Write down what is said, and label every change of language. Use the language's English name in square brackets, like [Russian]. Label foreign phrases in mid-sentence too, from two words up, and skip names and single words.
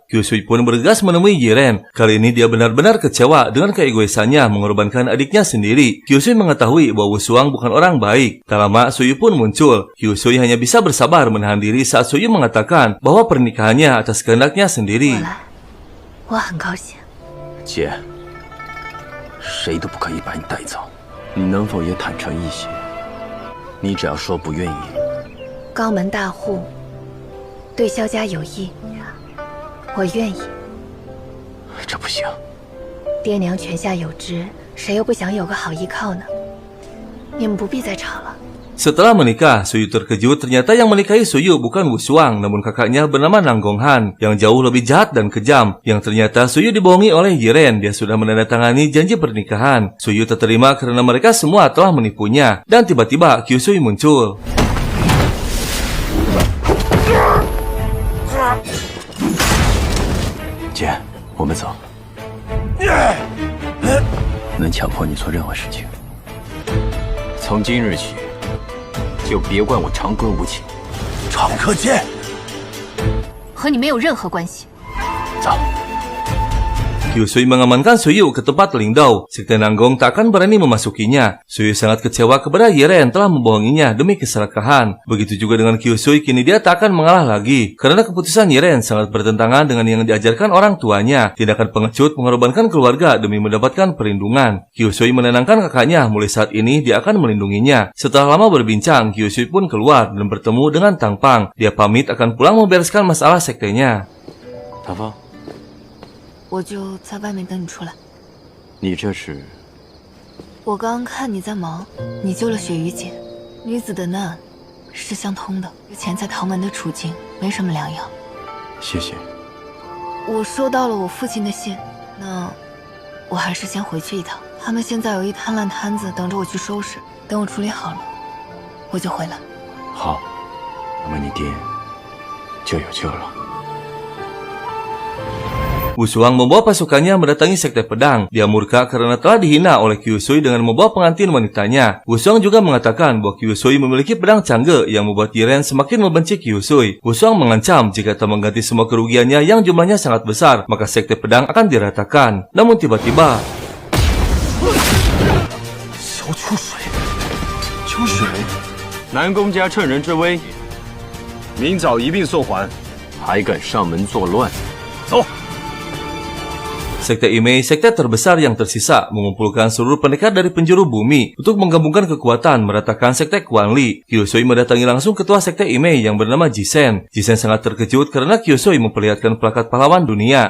[Indonesian] Kyusui pun bergegas menemui Jiren. Kali ini dia benar-benar kecewa dengan keegoisannya mengorbankan adiknya sendiri. Kyusui mengetahui bahwa Wushuang bukan orang baik. Tak lama, Suyu pun muncul. Kyusui hanya bisa bersabar menahan diri saat Suyu mengatakan bahwa pernikahannya atas kehendaknya sendiri. [Chinese] 我很高兴。姐，谁都不可以把你带走。你能否也坦诚一些？你只要说不愿意。高门大户对萧家有益，我愿意。这不行。爹娘泉下有知，谁又不想有个好依靠呢？你们不必再吵了。 [Indonesian] Setelah menikah, Suyu terkejut ternyata yang menikahi Suyu bukan Wushuang, namun kakaknya bernama Nanggong Han, yang jauh lebih jahat dan kejam. Yang ternyata Suyu dibohongi oleh Jiren, dia sudah menandatangani janji pernikahan. Suyu terterima karena mereka semua telah menipunya. Dan tiba-tiba Kyusui muncul. [Chinese] 姐，我们走。能强迫你做任何事情。从今日起。 就别怪我长歌无情。常客剑，和你没有任何关系。走。 [Indonesian] Kyusui mengamankan Suyu ke tempat Lingdao. Sekte Nanggong tak akan berani memasukinya. Suyu sangat kecewa kepada Jiren telah membohonginya demi keserakahan. Begitu juga dengan Kyusui, kini dia tak akan mengalah lagi. Karena keputusan Jiren sangat bertentangan dengan yang diajarkan orang tuanya. Tindakan pengecut mengorbankan keluarga demi mendapatkan perlindungan. Kyusui menenangkan kakaknya, mulai saat ini dia akan melindunginya. Setelah lama berbincang, Kyusui pun keluar dan bertemu dengan Tang Pang. Dia pamit akan pulang membereskan masalah sektenya. [Chinese] 唐芳。我就在外面等你出来。你这是？我刚看你在忙，你救了雪鱼姐，女子的难是相通的，与钱在唐门的处境没什么两样。谢谢。我收到了我父亲的信，那我还是先回去一趟。他们现在有一摊烂摊子等着我去收拾，等我处理好了，我就回来。好，那么你爹就有救了。 [Indonesian] Wushuang membawa pasukannya mendatangi Sekte Pedang. Dia murka karena telah dihina oleh Kyusui dengan membawa pengantin wanitanya. Wushuang juga mengatakan bahwa Kyusui memiliki pedang Changge yang membuat Jiren semakin membenci Kyusui. Wushuang mengancam jika tak mengganti semua kerugiannya yang jumlahnya sangat besar, maka Sekte Pedang akan diratakan. Namun tiba-tiba... [Chinese] 小秋水，秋水，南宫家趁人之危，明早一并送还。还敢上门作乱？走。 [Indonesian] Sekte Imei, sekte terbesar yang tersisa, mengumpulkan seluruh pendekar dari penjuru bumi untuk menggabungkan kekuatan meratakan sekte Quanli. Kyusui mendatangi langsung ketua sekte Imei yang bernama Jisen. Jisen sangat terkejut karena Kyusui memperlihatkan plakat pahlawan dunia.